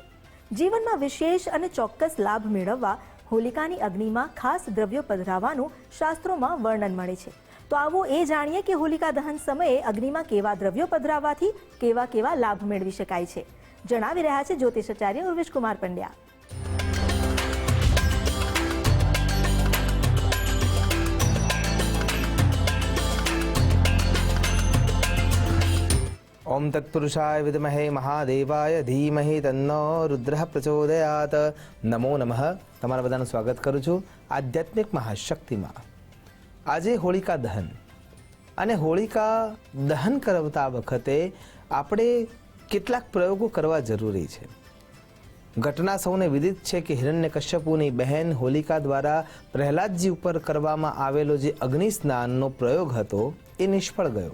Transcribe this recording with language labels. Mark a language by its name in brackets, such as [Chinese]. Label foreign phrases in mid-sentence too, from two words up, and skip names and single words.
[Gujarati] જીવનમાં વિશેષ અને ચોક્કસ લાભ મેળવવા હોલિકાની અગ્નિમાં ખાસ દ્રવ્યો પધરાવવાનું શાસ્ત્રોમાં વર્ણન મળે છે. તો આવો એ જાણીએ કે હોલિકા દહન સમયે અગ્નિમાં કેવા દ્રવ્યો પધરાવવાથી કેવા કેવા લાભ મેળવી શકાય છે. જણાવી રહ્યા છે જ્યોતિષાચાર્ય ઉર્વિશ કુમાર પંડ્યા. [Sanskrit] ओम तत्पुरुषाय विद्महे महादेवाय धीमहि तन्नो रुद्रः प्रचोदयात्. नमो नमः. [Gujarati] તમારા બધાનું સ્વાગત કરું છું આધ્યાત્મિક મહાશક્તિમાં. આજે હોલિકા દહન અને હોલિકા દહન કરતા વખતે આપણે કેટલાક પ્રયોગો કરવા જરૂરી છે. ઘટના સૌને વિદિત છે કે હિરણ્યકશ્યપુની બહેન હોલિકા દ્વારા પ્રહલાદજી ઉપર કરવામાં આવેલો જે અગ્નિ સ્નાનનો પ્રયોગ હતો એ નિષ્ફળ ગયો.